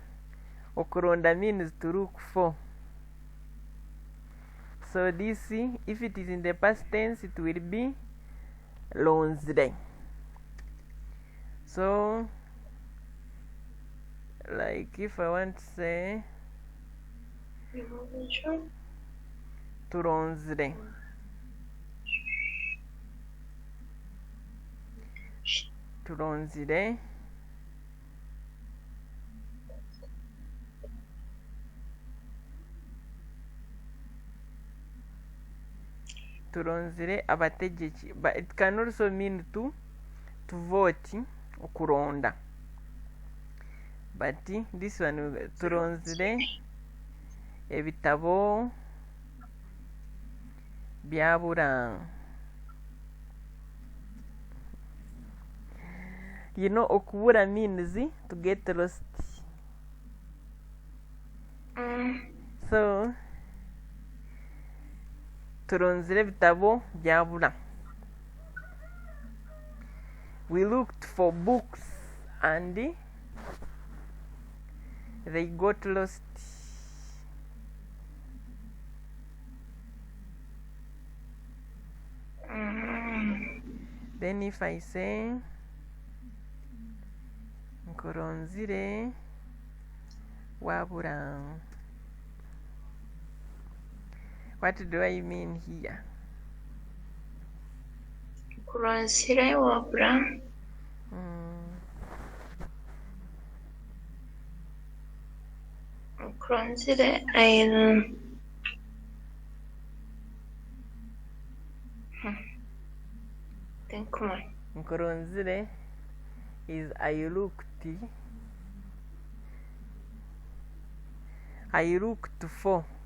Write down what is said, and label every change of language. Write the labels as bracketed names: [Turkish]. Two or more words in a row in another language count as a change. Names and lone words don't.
[English] Okuronda means to look for. So this, if it is in the past tense, it will be lonzre. So, like if I want to say turonzre. [Nyankole] Turonzire. Turonzire abategeki. [English] But it can also mean to vote, okuronda. But this one, [Nyankole] turonzire ebitabo byabura. [English] You know, okubura means to get lost. So, [Nyankole] turonzire bitabo byabura. [English] We looked for books and they got lost. Then if I say [Nyankole] nkoronzire wabura, [English] what do I mean here? [Nyankole] Nkoronzire wabura. [English] Nkoronzire think more. Nkoronzire is I looked for.